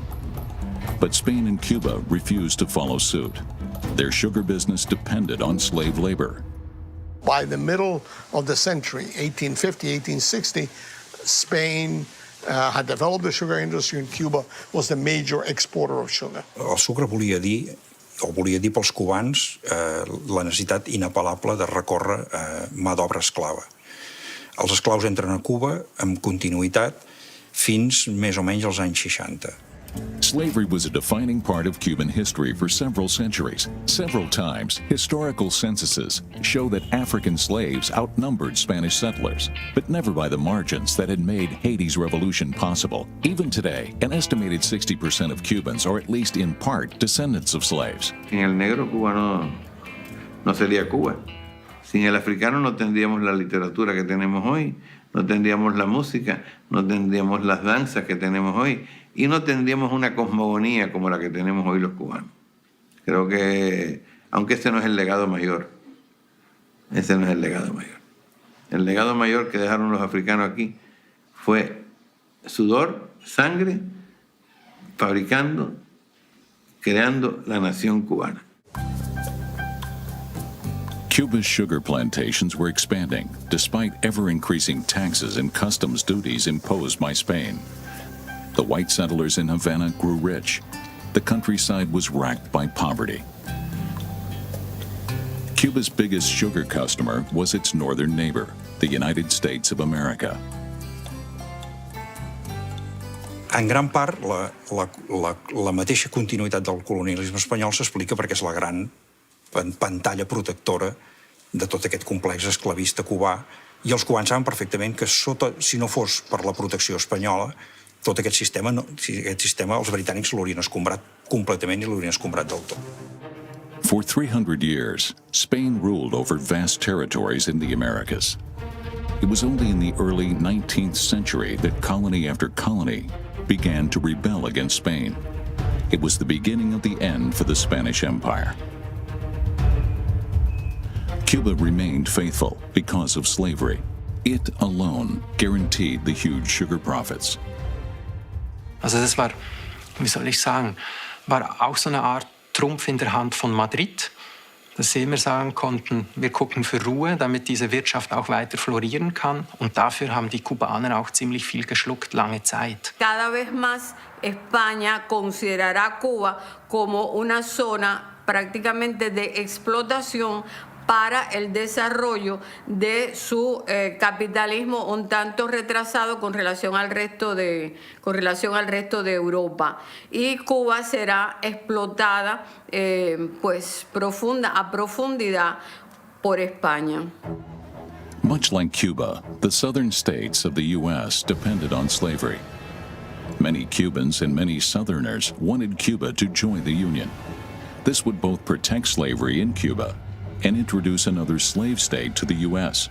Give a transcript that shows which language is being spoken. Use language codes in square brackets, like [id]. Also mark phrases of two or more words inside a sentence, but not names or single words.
[en] But Spain and Cuba refused to follow suit. Their sugar business depended on slave labor. By the middle of the century, 1850, 1860, Spain had developed the sugar industry, and Cuba was the major exporter of sugar. [ca] El sucre volia dir pels cubans la necessitat inapel·lable de recórrer mà d'obra esclava. Els esclaus entren a Cuba amb continuïtat fins més o menys als anys 60. [en] Slavery was a defining part of Cuban history for several centuries. Several times, historical censuses show that African slaves outnumbered Spanish settlers, but never by the margins that had made Haiti's revolution possible. Even today, an estimated 60% of Cubans are at least in part descendants of slaves. [es] Sin el negro, Cuba no sería Cuba. Sin el africano no tendríamos la literatura que tenemos hoy, no tendríamos la música, no tendríamos las danzas que tenemos hoy. Y no tendríamos una cosmogonía como la que tenemos hoy los cubanos. Creo que, aunque ese no es el legado mayor, ese no es el legado mayor. El legado mayor que dejaron los africanos aquí fue sudor, sangre, fabricando, creando la nación cubana. Cuba's sugar plantations were expanding, despite ever-increasing taxes and customs duties imposed by Spain. The white settlers in Havana grew rich. The countryside was racked by poverty. Cuba's biggest sugar customer was its northern neighbor, the United States of America. [ca] En gran part, la mateixa continuïtat del colonialisme espanyol s'explica perquè és la gran pantalla protectora de tot aquest complex esclavista cubà, i els cubans saben perfectament que si no fos per la protecció espanyola, tot aquest sistema els britànics l'haurien escombrat completament i l'haurien escombrat del tot. [en] For 300 years, Spain ruled over vast territories in the Americas. It was only in the early 19th century that colony after colony began to rebel against Spain. It was the beginning of the end for the Spanish Empire. Cuba remained faithful because of slavery. It alone guaranteed the huge sugar profits. [de] Also das war, wie soll ich sagen, war auch so eine Art Trumpf in der Hand von Madrid, dass sie immer sagen konnten, wir gucken für Ruhe, damit diese Wirtschaft auch weiter florieren kann. Und dafür haben die Kubaner auch ziemlich viel geschluckt, lange Zeit. [es] Cada vez más España considerará Cuba como una zona prácticamente de explotación para el desarrollo de su capitalismo un tanto retrasado con relación al resto de Europa. Y Cuba será explotada a profundidad por España. [en] Much like Cuba, the southern states of the U.S. depended on slavery. Many Cubans and many Southerners wanted Cuba to join the Union. This would both protect slavery in Cuba and introduce another slave state to the U.S.